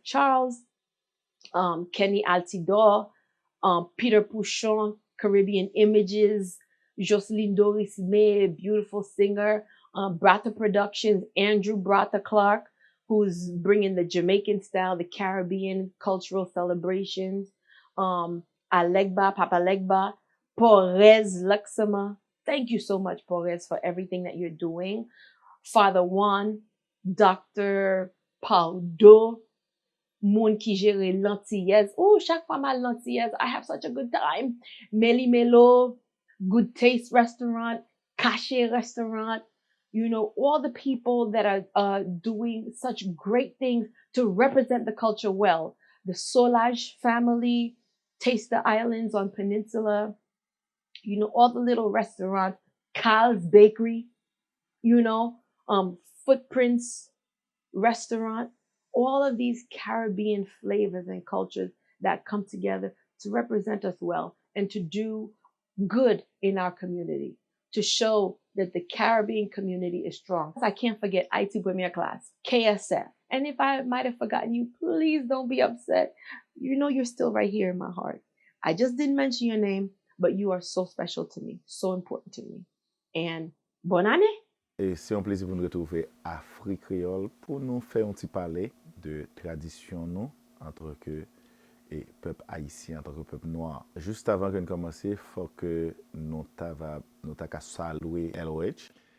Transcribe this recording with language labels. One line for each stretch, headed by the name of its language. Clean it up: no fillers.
English: Charles, Kenny Altidore, Peter Pouchon, Caribbean Images, Jocelyn Doris May, beautiful singer, Brata Productions, Andrew Brata Clark, who's bringing the Jamaican style, the Caribbean cultural celebrations, Alegba, Papa Legba, Porez Luxema. Thank you so much, Porez, for everything that you're doing. Father Juan, Dr.
French: Paudo, Moun qui gère l'Antillaise. Oh, chaque fois mal l'Antillaise,
English: I have such a good time. Meli Melo, Good Taste Restaurant, Cache Restaurant. You know, all the people that are doing such great things to represent the culture well. The Solage family, Taste the Islands on Peninsula. You know, all the little restaurants, Carl's Bakery, you know, Footprints Restaurant. All of these Caribbean flavors and cultures that come together to represent us well and to do good in our community, to show that the Caribbean community is strong. I can't forget IT Premier Class, KSF, And if I might have forgotten you, please don't be upset. You know you're still right here in my heart. I just didn't mention your name, but you are so special to me, so important to me.
French: And bonne année. Et c'est un plaisir pour nous retrouver à Free Creole pour nous faire un petit parler de tradition nous en tant que et peuple haïtien, en tant que peuple noir. Juste avant que nous commencions, il faut que nous t'avons saluer LOH.